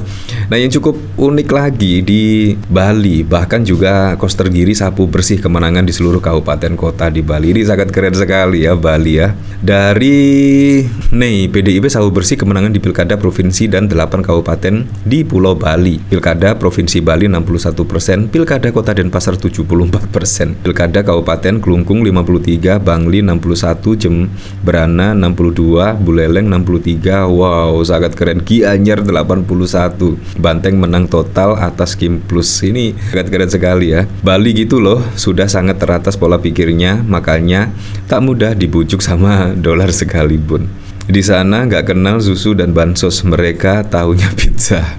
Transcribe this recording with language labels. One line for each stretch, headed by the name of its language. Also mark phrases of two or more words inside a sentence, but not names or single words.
Indonesian: Nah, yang cukup unik lagi di Bali, bahkan juga Koster Giri sapu bersih kemenangan di seluruh kabupaten kota di Bali. Ini sangat keren sekali ya Bali ya. Dari PDIP sapu bersih kemenangan di pilkada provinsi dan 8 kabupaten di Pulau Bali. Pilkada provinsi Bali 61%, pilkada kota Denpasar 74%, pilkada kabupaten Kelungkung Kelungkung 53, Bangli 61, Jembrana 62, Buleleng 63. Wow, sangat keren. Gianyar 81. Banteng menang total atas Kim Plus. Ini sangat keren sekali ya. Bali gitu loh, sudah sangat teratas pola pikirnya, makanya tak mudah dibujuk sama dolar sekalipun. Di sana nggak kenal susu dan bansos, mereka taunya pizza.